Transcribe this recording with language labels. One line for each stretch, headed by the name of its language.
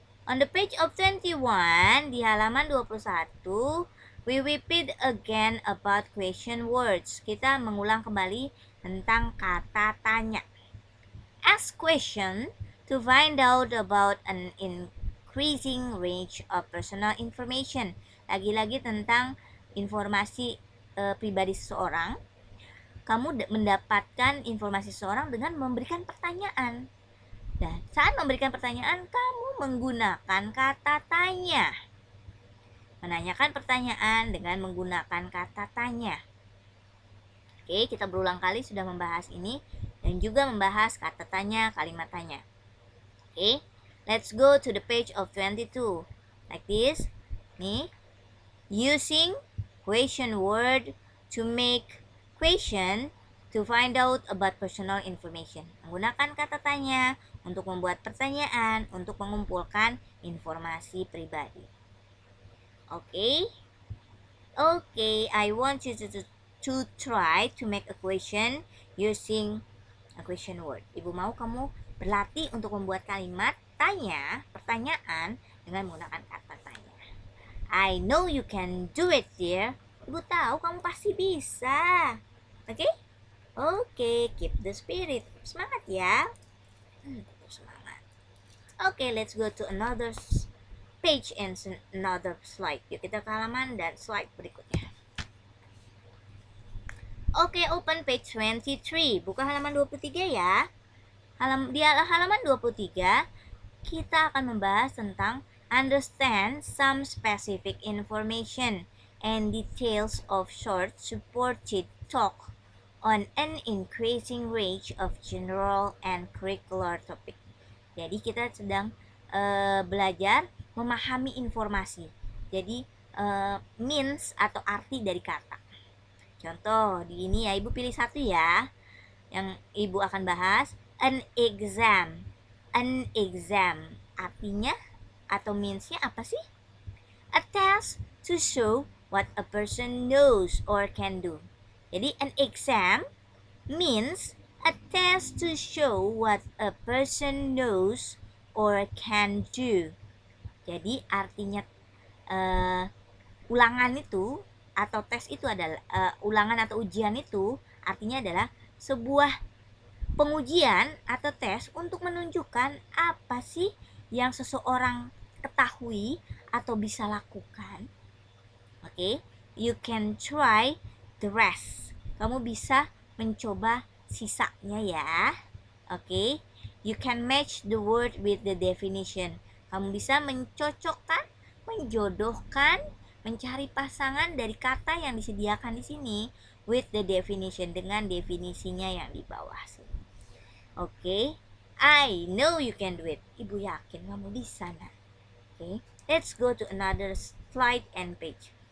English: On the page of 21,
Indonesian: di halaman 21,
English: we repeat again about question words.
Indonesian: Kita mengulang kembali tentang kata tanya.
English: Ask question to find out about an increasing range of personal information.
Indonesian: Lagi-lagi tentang informasi pribadi seseorang. Kamu mendapatkan informasi seseorang dengan memberikan pertanyaan. Dan saat memberikan pertanyaan, kamu menggunakan kata tanya. Menanyakan pertanyaan dengan menggunakan kata tanya. Oke, kita berulang kali sudah membahas ini dan juga membahas kata tanya, kalimat tanya.
English: Oke, let's go to the page of 22. Like this. Nih, using question word to make question to find out about personal information.
Indonesian: Menggunakan kata tanya untuk membuat pertanyaan, untuk mengumpulkan informasi pribadi.
English: Okay? Okay, I want you to try to make a question using a question word.
Indonesian: Ibu mau kamu berlatih untuk membuat kalimat tanya, pertanyaan dengan menggunakan kata tanya.
English: I know you can do it, dear.
Indonesian: Ibu tahu kamu pasti bisa.
English: Oke? Okay, keep the spirit.
Indonesian: Semangat ya. Semangat.
English: Okay, let's go to another page and another slide.
Indonesian: Yuk kita ke halaman dan slide berikutnya.
English: Okay, open page 23.
Indonesian: Buka halaman 23 ya. Di halaman 23 kita akan membahas tentang
English: understand some specific information and details of short supported talk on an increasing range of general and curricular topic.
Indonesian: Jadi kita sedang belajar memahami informasi. Jadi means atau arti dari kata. Contoh di ini ya, Ibu pilih satu ya. Yang Ibu akan bahas an exam. An exam artinya atau meansnya apa sih?
English: A test to show what a person knows or can do. Jadi an exam means a test to show what a person knows or can do.
Indonesian: Jadi artinya ulangan itu atau tes itu adalah ulangan atau ujian itu artinya adalah sebuah pengujian atau tes untuk menunjukkan apa sih yang seseorang ketahui atau bisa lakukan.
English: Oke, you can try the rest.
Indonesian: Kamu bisa mencoba sisanya ya.
English: Oke, you can match the word with the definition.
Indonesian: Kamu bisa mencocokkan, menjodohkan, mencari pasangan dari kata yang disediakan di sini
English: with the definition,
Indonesian: dengan definisinya yang di bawah sini.
English: Oke, I know you can do it.
Indonesian: Ibu yakin kamu bisa, nah.
English: Oke, let's go to another slide and page.